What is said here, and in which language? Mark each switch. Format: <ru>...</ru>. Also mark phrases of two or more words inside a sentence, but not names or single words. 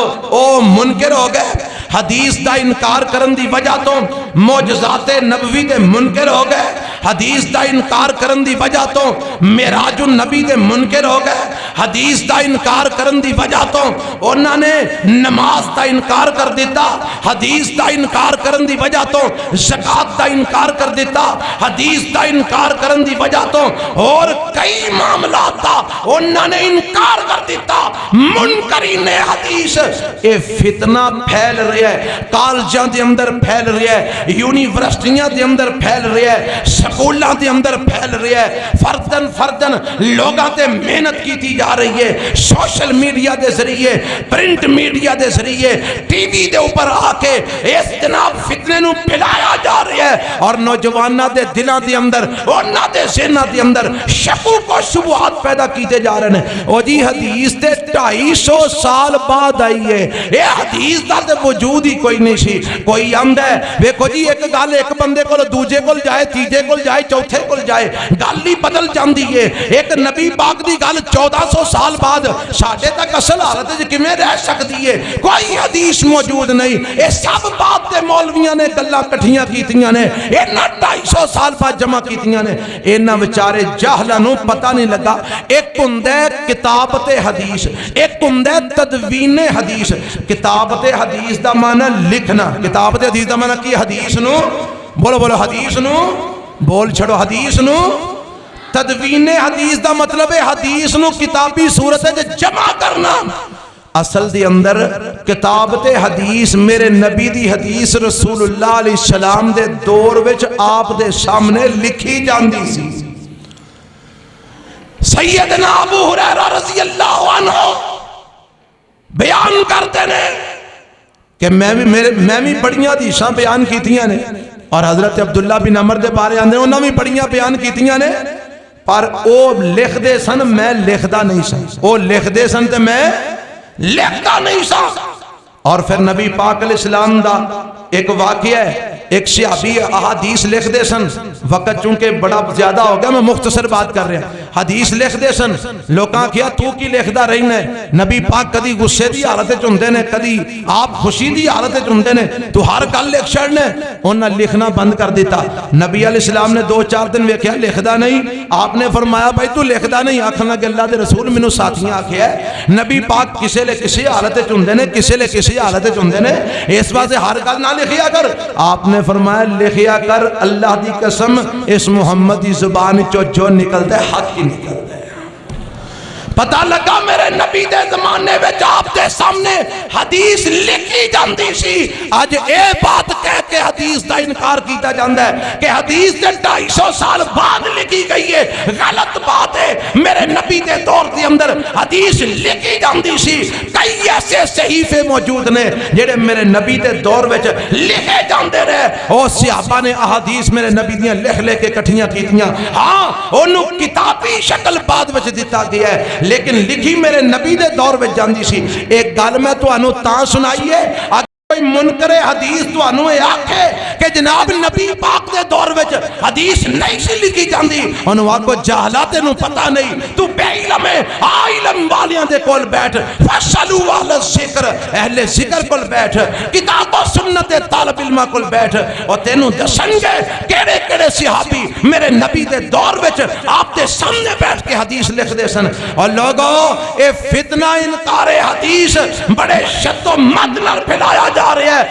<pa>او منکر ہو گئے، حدیث دا انکار کرن دی وجہ تو معجزات نبوی دے منکر ہو گئے، حدیث دا انکار کرن دی وجہ تو معراج النبی دے منکر ہو گئے، حدیث دا انکار کرن دی وجہ تو انہوں نے نماز دا انکار کر دیتا، حدیث دا انکار کرن دی وجہ تو زکات دا انکار کر دیتا، حدیث دا انکار کرن دی وجہ تو اور کئی معاملات دا انہوں نے انکار کر دیتا۔ منکرین حدیث اے فتنہ پھیل رہا ہے، کالجاں دے اندر پھیل رہا ہے، یونیورسٹیاں دے اندر پھیل رہا ہے، سکولاں دے اندر پھیل رہا ہے، فردن لوگاں تے محنت کیتی جا رہی ہے، سوشل میڈیا دے ذریعے، پرنٹ میڈیا دے ذریعے، ٹی وی دے اوپر آ کے اس جناب فتنے نو پھیلایا جا رہا ہے، اور نوجواناں دے دلاں دے اندر انہاں دے ذہناں دے اندر شکوک و شبہات پیدا کیتے جا رہے ہیں۔ او جی حدیث تے 250 سال بعد آئی ہے، اے حدیث دا تے وجود ہی کوئی نہیں سی، کوئی آمد ہے ویکھو جی ایک گل ایک بندے کو دوجے کو جائے، تیجے کو جائے، چوتھے کو جائے، گل ہی بدل جاندی ہے۔ ایک نبی پاک دی گل 1400 سال بعد ساڈے تک اصل حالت وچ کیویں رہ سکتی ہے؟ کوئی حدیث موجود نہیں، اے سب بات تے مولویاں نے گلاں کٹھیاں کیتیاں نے، انہاں 250 سال بعد جمع کیتیاں نے، انہاں بیچارے جاہلاں نوں پتہ نہیں لگا۔ ایک ہوندا ہے کتابت حدیث، ایک ہوندا ہے تدوین حدیث۔ کتابت حدیث دا معنی لکھنا، کتابت حدیث دا معنی کی؟ حدیث نو بولو بولو، حدیث نو بول چھڑو، حدیث نو۔ تدوین حدیث دا مطلب ہے حدیث نو کتابی صورت ہے جمع کرنا۔ اصل دی اندر کتابت حدیث میرے نبی دی حدیث رسول اللہ علیہ السلام دے دور وچ آپ دے سامنے لکھی جاندی سی۔ سیدنا ابو ہریرہ رضی اللہ عنہ</pa> <ur>بیان کرتے ہیں کہ</ur> <pa>میں بھی بڑیاں حدیثاں بیان کیتیاں نے، اور حضرت عبداللہ بن عمر دے بارے آندے انہاں بھی بڑیاں بیان کیتیاں نے، پر او لکھ دے سن میں لکھدا نہیں سن، او لکھ دے سن تے میں لکھدا نہیں سن۔ اور پھر نبی پاک علیہ السلام دا ایک واقعہ ہے، ایک صحابی احادیث لکھ دے سن، وقت چونکہ بڑا زیادہ ہو گیا</pa> <ur>میں مختصر بات کر رہا ہوں،</ur> <pa>حدیث لکھ دے سن، لوکاں کیا تو کی لکھدا رہنا ہے؟ نبی پاک کدی غصے دی حالت وچ ہوندے نے، کدی آپ خوشی دی حالت وچ ہوندے نے، تو ہر گل لکھ چھڑنا، انہاں لکھنا بند کر دیتا۔ نبی علیہ السلام نے 2-4 دن ویکھیا لکھدا نہیں، آپ نے فرمایا بھائی تو لکھدا نہیں؟ آکھن لگے اللہ دے رسول مینوں ساتھیاں آکھیا ہے نبی پاک کسے لے کسی حالت وچ ہوندے نے، کسے لے کسی حالت وچ ہوندے نے، اس واسطے ہر گل نہ لکھیا کر۔ آپ نے فرمایا لکھیا کر، اللہ دی قسم اس محمد دی زبان چو جو نکلتا ہے حق ہی نکلتا ہے۔ پتہ لگا میرے نبی دے زمانے وچ آپ دے سامنے حدیث لکھی جاندی سی، اج اے بات کہہ کے حدیث دا انکار کیتا جاندا ہے کہ حدیث دے 250 سال بعد لکھی گئی ہے، غلط بات ہے۔ میرے نبی دے دور دے اندر حدیث لکھی جاندی سی، کئی ایسے صحیفے موجود نے جڑے میرے نبی دے دور وچ لکھے جاندے رہے، او صحابہ نے احادیث میرے نبی دیاں لکھ لے کے کٹھیاں کیتیاں، ہاں اونوں کتابی شکل بعد وچ دتا گیا ہے، لیکن لکھی میرے نبی دے دور وچ جاندی سی۔ ایک گل میں تانوں تاں سنائی ہے، کوئی منکر حدیث تانوں اے آکھے کہ جناب نبی پاک دے دور وچ حدیث نہیں سی لکھی جاندی، انہوں آکھو جاہلا تینوں پتہ نہیں، تو بے علم ہے، علم والیاں دے کول بیٹھ،</pa> <ar>فَاسْأَلُوا أَهْلَ الذِّكْرِ،</ar> <pa>اہل ذکر کول بیٹھ، کتاب و سنت طالب علماں کول بیٹھ، اور تینوں دسن گے کیڑے کیڑے صحابی میرے نبی دے دور وچ آپ دے سامنے بیٹھ کے حدیث لکھ دے سن۔ اور لوگوں اے فتنہ انکار حدیث بڑے شد و مد نال پھیلایا جا رہے ہیں۔</pa>